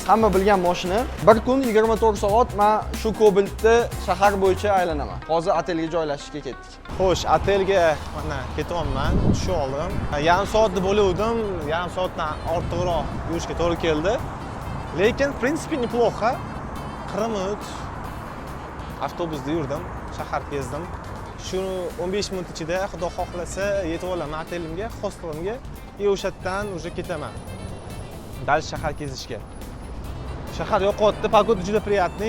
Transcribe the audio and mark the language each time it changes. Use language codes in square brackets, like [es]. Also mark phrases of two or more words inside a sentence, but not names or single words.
[uz] Hamma bilgan mashina. Bir kun 24 soat men shu Cobaltda shahar bo'yicha aylanaman. Hozir otelga joylashishga ketdik. Xo'sh, otelga mana ketyapman. Tushib oldim. Yarim soatda bo'luvdim. Yarim soatdan ortiqroq yurishga to'g'ri keldi. Lekin, [ru] в принципе, неплохо. [uz] 40 minut avtobusda yurdim, shahar kezdim. Shu 15 minut ichida xudo xohlasa yetib olaman otelimga, hostelimga. O'sha yerdan уже ketaman. Dalish shahar kezishga. Shahar yoqyapti, pogoda juda приятный.